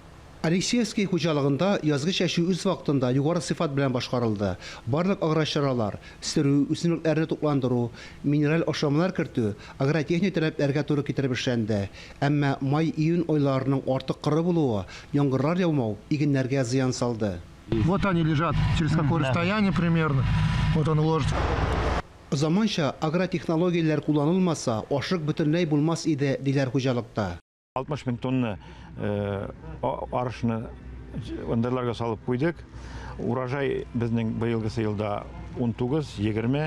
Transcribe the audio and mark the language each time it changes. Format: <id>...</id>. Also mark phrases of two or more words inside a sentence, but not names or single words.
<tt>Алексеевский хуҗалыгында язгы чәчү үз вакытында югары сыйфат белән башкарылды. Барлык аграрчылар, үстерү, үсемлекләрне тукландыру, минераль ашамлар кертү, агротехник таләпләргә туры китереп эшләнде. Әмма май-июнь айларының артык кыры булуы, яңгырлар яумау игеннәргә зыян салды.</tt> <ru>Вот они лежат, через какое расстояние примерно. Вот он ложится.</ru> <tt>Заманча агротехнологияләр кулланылмаса, ашык бөтенләй булмас иде, диләр хуҗалыкта. 60 мең тонна арышны ындырларга салып куйдык. Урожай безнең быелгы елда 19-20.</tt>